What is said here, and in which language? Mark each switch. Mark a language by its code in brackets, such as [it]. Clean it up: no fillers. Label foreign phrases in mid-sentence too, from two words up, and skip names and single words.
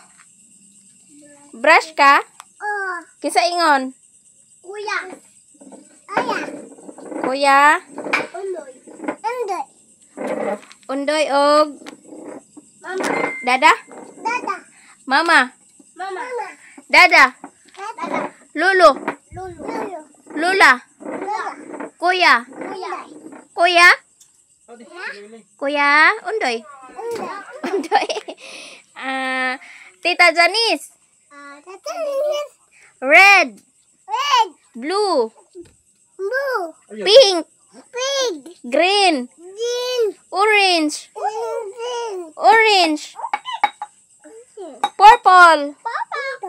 [ceb] Brush ka? Kinsa ingon? Kuya. Kuya? Undoy og Mama. Dada? Dada. Mama? Mama. Dada? Dada. Lulu? Lulu. Lula? Kuya? Kuya. Kuya? Undoy? Undoy? Tita Janice? [en] Red? Red. Blue? Blue. Pink? Pig. Green? Green. Orange? Green. Orange? Purple? [ceb] Papa.